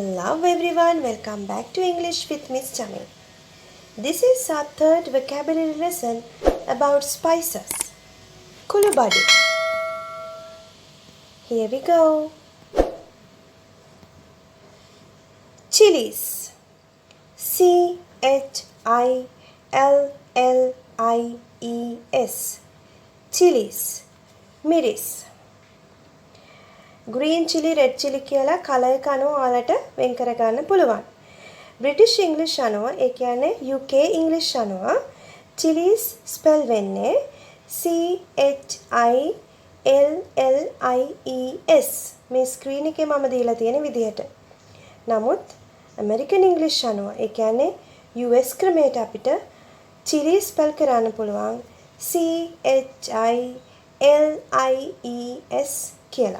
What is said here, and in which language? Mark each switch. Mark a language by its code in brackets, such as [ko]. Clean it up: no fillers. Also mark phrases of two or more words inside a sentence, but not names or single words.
[en] Hello everyone, welcome back to English with Miss Chami. This is our third vocabulary lesson about spices. Kulubadi. Here we go. Chilies. C-H-I-L-L-I-E-S. Chilies. Miris. green chili, red chili [si] කියලා කලර් එක අනුව ඔයාලට වෙන් කර ගන්න පුළුවන්. [en] British English [si] අනුව ඒ කියන්නේ [en] UK English [si] අනුව [en] chilies spell [si] වෙන්නේ C H I L L I E S. මේ ස්ක්‍රීන් එකේ මම දීලා තියෙන විදිහට. නමුත් [en] American English [si] අනුව ඒ කියන්නේ US ක්‍රමයට අපිට [en] chili spell [si] කරන්න පුළුවන් C H I L I E S කියලා.